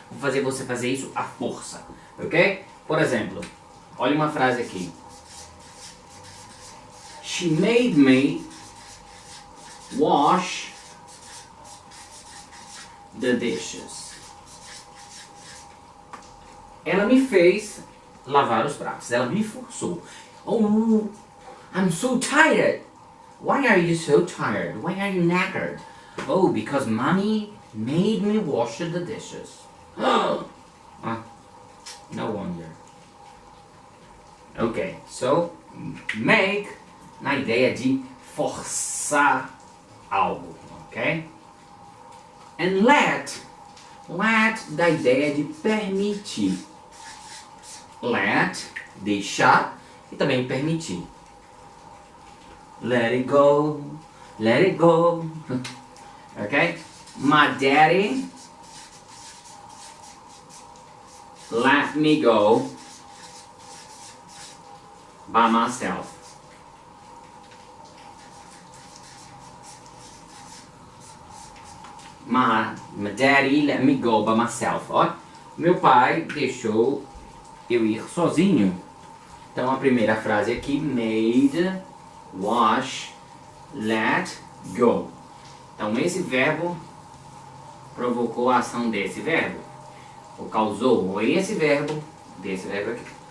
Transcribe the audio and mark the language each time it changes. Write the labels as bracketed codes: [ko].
[pt] Vou fazer você fazer isso à força. Ok? Por exemplo, olha uma frase aqui. [en] She made me wash the dishes. [pt] Ela me fez lavar os pratos. Ela me forçou. [en] Oh, I'm so tired. Why are you so tired? Why are you knackered? Oh, because mommy made me wash the dishes. No wonder. [pt] Ok, so make na ideia de forçar algo, ok? And let da ideia de permitir. Let, deixar e também permitir. [en] Let it go, let it go. Ok? My daddy let me go by myself. My daddy let me go by myself. [pt] Ó, meu pai deixou eu ir sozinho. Então a primeira frase aqui, made, wash, let go. Então esse verbo provocou a ação desse verbo, ou causou esse verbo, desse verbo aqui.